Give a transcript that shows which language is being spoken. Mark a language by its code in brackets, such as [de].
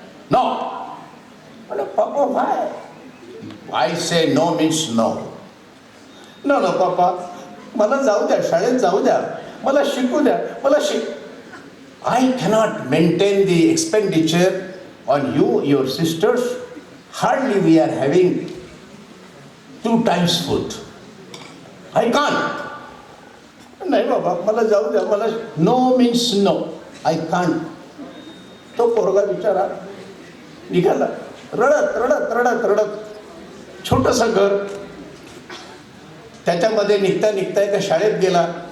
[en] No. Papa why? I say no means no. [mr] No no पापा, मला जाऊ द्या, शाळेत जाऊ द्या, मला शिकू द्या, मला [en] I cannot maintain the expenditure on you, your sisters. Hardly we are having 2 times food. I can't. [mr] नाही बाबा, मला जाऊ द्या, मला [en] no means no. I can't. [mr] तो पोरगा बिचारा निघाला रडत. छोटंसं घर, त्याच्यामध्ये निघता एका शाळेत गेला.